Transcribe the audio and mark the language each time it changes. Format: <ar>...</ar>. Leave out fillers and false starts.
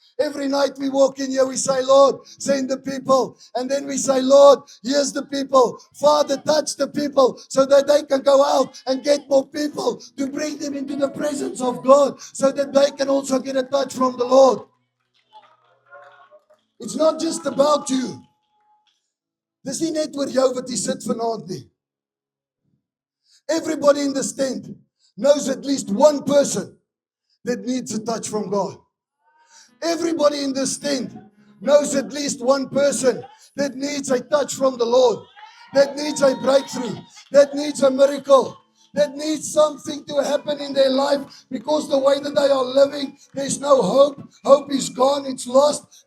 <en>Every night we walk in here, we say, Lord, send the people. And then we say, Lord, here's the people. Father, touch the people so that they can go out and get more people to bring them into the presence of God so that they can also get a touch from the Lord. It's not just about you.</en> <af>Dis nie net oor jou wat hier sit vanaand nie.</af> <en>Everybody in this tent knows at least one person that needs a touch from God. Everybody in this tent knows at least one person that needs a touch from the Lord, that needs a breakthrough, that needs a miracle, that needs something to happen in their life because the way that they are living, there's no hope. Hope is gone. It's lost.</en>